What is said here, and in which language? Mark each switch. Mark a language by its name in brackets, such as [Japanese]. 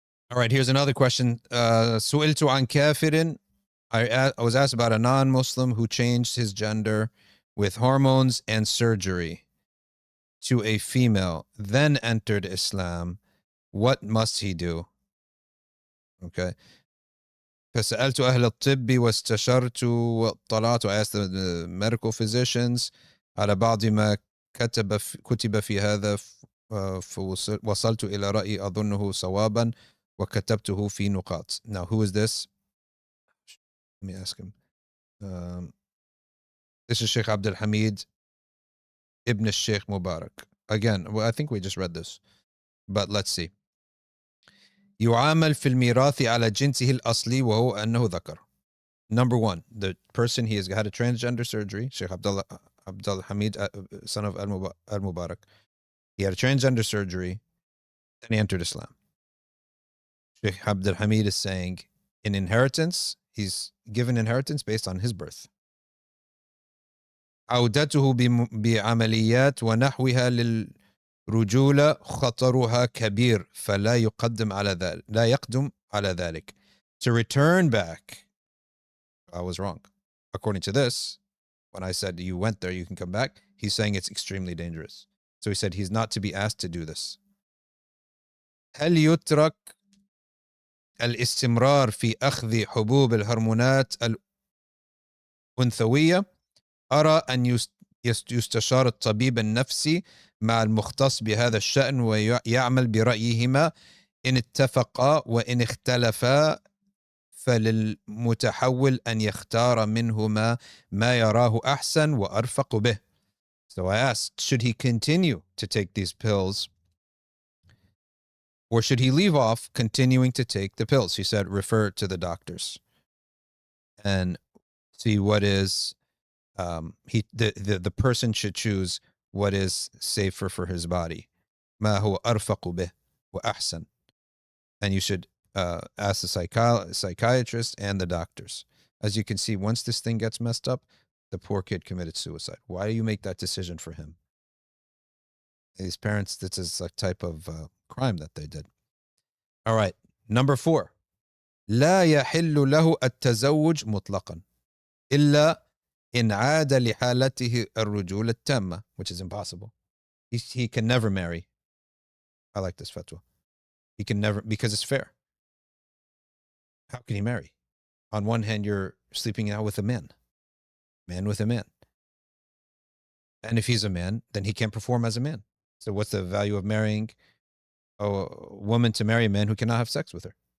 [English] All right, here's another question. [Arabic] سئلت عن كافر. [English] I was asked about a non-Muslim who changed his gender with hormones and surgery to a female, then entered Islam what must he do? Okay. [Arabic] فسألت أهل الطب واستشرت واطلعت. [English] I asked the medical physicians [Arabic] على بعض ما كتب في هذا فوصلت إلى رأي أظنه صوابا وكتبته في نقاط. [English] Now who is this? Let me ask him. This is Sheikh Abdul Hamid ibn al-Sheikh Mubarak. Again, well, I think we just read this, but let's see. [Arabic] يعامل في الميراث على جنسه الأصلي وهو أنه ذكر. [English] Number one, the person, he has had a transgender surgery, Sheikh Abdallah Hamid, son of Al-Mubarak. He had a transgender surgery, then he entered Islam. Sheikh Abdul Hamid is saying, in inheritance, he's given inheritance based on his birth. [Arabic] عودته بعمليات ونحوها للرجولة خطرها كبير فلا يقدم على ذلك لا يقدم على ذلك. [English] To return back, I was wrong. According to this, when I said you went there, you can come back, he's saying it's extremely dangerous. So he said he's not to be asked to do this. [Arabic] هل يترك الاستمرار في أخذ حبوب الهرمونات الأنثوية؟ أرى أن يستشار الطبيب النفسي مع المختص بهذا الشأن ويعمل برأيهما إن اتفقا وإن اختلفا فللمتحول أن يختار منهما ما يراه أحسن وأرفق به. [English] So I asked, should he continue to take these pills or should he leave off continuing to take the pills? He said, refer to the doctors and see what is the person should choose what is safer for his body. [Arabic] ما هو أرفق به وأحسن. [English] And you should ask the psychiatrist and the doctors. As you can see, once this thing gets messed up, the poor kid committed suicide. Why do you make that decision for him? These parents, this is a type of crime that they did. All right, number 4. [Arabic] لا يحل له التزوج مطلقا إلا إن عاد لحالته الرجولة التامة, [English] which is impossible. He can never marry. I like this fatwa. He can never, because it's fair. How can he marry? On one hand, you're sleeping out with a man with a man. And if he's a man, then he can't perform as a man. So what's the value of marrying a woman to marry a man who cannot have sex with her?